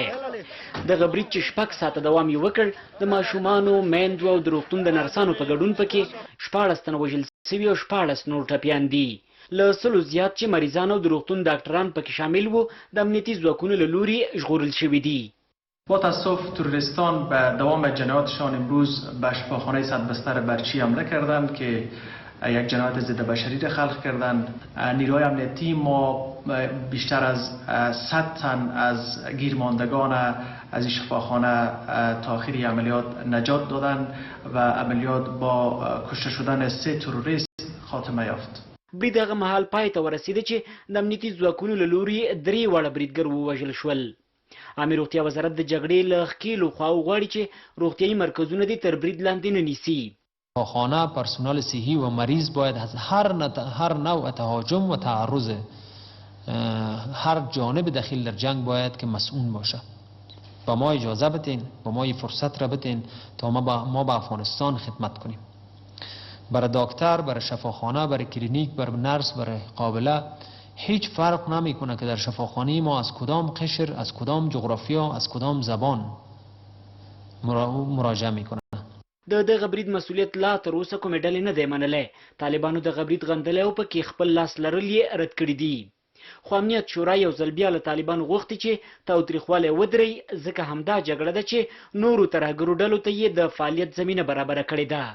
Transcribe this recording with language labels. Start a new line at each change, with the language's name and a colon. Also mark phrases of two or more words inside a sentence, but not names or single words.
Pashto: دغه برید چې 6 ساعته دوام یې وکړ د ماشومانو، میندو او د روغتون د نرسانو په ګډون پکې 14 تنه وژل سوي او 14 نور ټپیان دي. له 100 زیات چې مریضان او د روغتون ډاکټران پکې شامل وو د امنیتي ځواکونو له لوري ژغورل شوي دي.
Persian: با تاسف تروریستان به دوام جنایاتشان امروز به شفاخانه صدبستر برچی حمله کردند که یک جنایت ضد بشری را خلق کردند. نیروهای امنیتی ما بیشتر از 100 تن از گیرماندگان از این شفاخانه تا آخری عملیات نجات دادند و عملیات با کشته شدن 3 تروریست خاتمه یافت.
Pashto: برید هغه مهال پای ته ورسېده چې د امنیتي ځواکونو له لوري 3 واړه بریدګر ووژل شول. عامه روغتیا وزارت د جګړې له ښکېلو خواو غواړي چې روغتیایي مرکزونه دې تر برید لاندې نه نیسي.
Persian: شفاخانه پرسنل صحی و مریض باید از هر نوع تهاجم و تعرض هر جانب دخیل در جنگ باید که مسئول باشه. با ما اجازه بتین، با ما فرصت را بتین تا ما با افغانستان خدمت کنیم. برای دکتر، برای شفاخانه، برای کلینیک، برای نرس، برای قابله هیچ فرق نمیکنه که در شفاخانه ما از کدام قشر، از کدام جغرافیا، از کدام زبان مراجعه میکنه.
Pashto: د دغه برید مسؤلیت لا تر اوسه کومې ډلې نه دی منلی. طالبانو دغه برید غندلی او پکې خپل لاس لرل یې رد کړي دي. خو امنیت شورا یو ځل بیا له طالبانو غوښتي چې تاوتریخوالی ودرئ، ځکه همدا جګړه ده چې نورو ترهګرو ډلو ته یې د فعالیت زمینه برابره کړې ده.